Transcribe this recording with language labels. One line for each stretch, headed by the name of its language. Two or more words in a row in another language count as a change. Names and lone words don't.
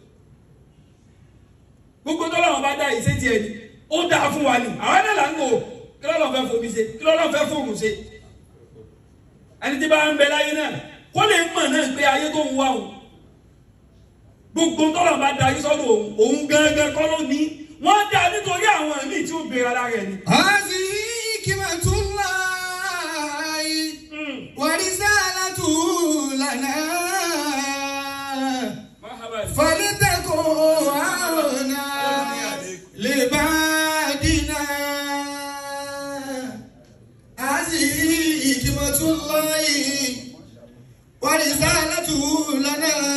Yoruba: gbogbo tó lọ́wọ́ bá dá ìṣe tiẹ̀ ni ó dá fún wa ni àwọn náà là ń wò kí lọ́lọ́ fẹ́ fomi ṣe kí lọ́lọ́ fẹ́ fóònù ṣe. ẹni tí bá ń bẹ láyé náà kó lè mọ̀ náà pé ayé tó ń wá òun gbogbo tó lọ́wọ́ bá dá yí sọ́dọ̀ òun gángan kọ́ ló ní wọ́n dá nítorí àwọn ẹ̀mí tí ó gbéra lára ẹ̀ ni.
Arabic: هذه حكمة الله ورسالته لنا. فلتكن عونا لبعدنا. هذه حكمة الله ورسالته لنا.